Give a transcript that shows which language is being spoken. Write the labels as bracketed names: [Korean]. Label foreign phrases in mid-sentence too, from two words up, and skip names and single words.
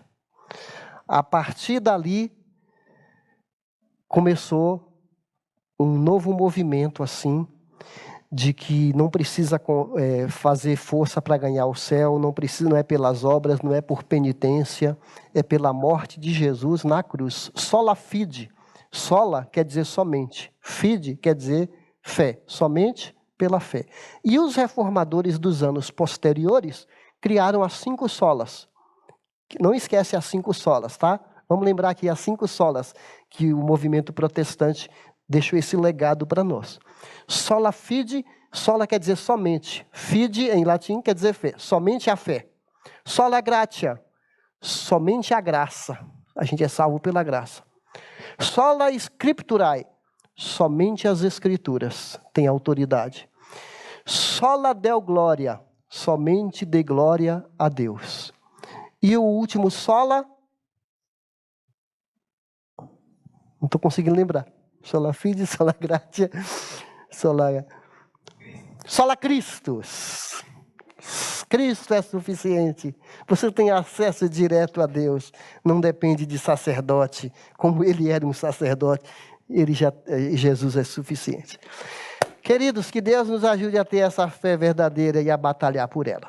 [Portuguese] A partir dali, começou um novo movimento, assim, de que não precisa fazer força para ganhar o céu, não é pelas obras, não é por penitência, é pela morte de Jesus na cruz. [Latin] Sola fide. [Portuguese] Sola quer dizer somente. Fide quer dizer fé. Somente pela fé. E os reformadores dos anos posteriores criaram as 5 solas. Não esquece as 5 solas, tá? Vamos lembrar aqui as 5 solas que o movimento protestante deixou esse legado para nós. [Latin] Sola fide, [Portuguese] sola quer dizer somente. Fide, em latim, quer dizer fé. Somente a fé. [Latin] Sola gratia, [Portuguese] somente a graça. A gente é salvo pela graça. [Latin] Sola scripturae, [Portuguese] somente as escrituras têm autoridade. [Latin] Sola deo gloria, [Portuguese] somente dê glória a Deus. E o último sola, não estou conseguindo lembrar. [Latin] Sola fide, sola gratia, sola Christus. [Portuguese] Cristo é suficiente. Você tem acesso direto a Deus. Não depende de sacerdote. Como ele era um sacerdote, Jesus é suficiente. Queridos, que Deus nos ajude a ter essa fé verdadeira e a batalhar por ela.